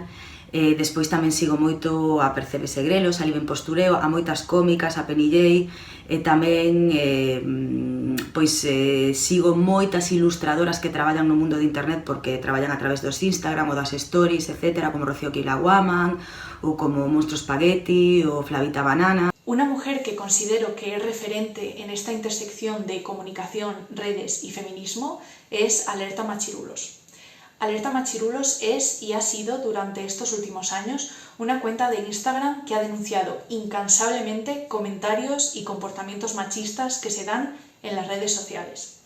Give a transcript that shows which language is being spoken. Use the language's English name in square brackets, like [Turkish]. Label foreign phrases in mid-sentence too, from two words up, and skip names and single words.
[Galician] Despois tamén sigo moito a Percebe Segrelos, a Liben Postureo, a moitas cómicas, a Penny Jay, e tamén sigo moitas ilustradoras que traballan no mundo de internet porque traballan a través dos Instagram ou das stories, etc., como Rocío Kilawaman, ou como Monstro Spaghetti, ou Flavita Banana. [Spanish] Una mujer que considero que es referente en esta intersección de comunicación, redes y feminismo es Alerta Machirulos. Alerta Machirulos es y ha sido durante estos últimos años una cuenta de Instagram que ha denunciado incansablemente comentarios y comportamientos machistas que se dan en las redes sociales.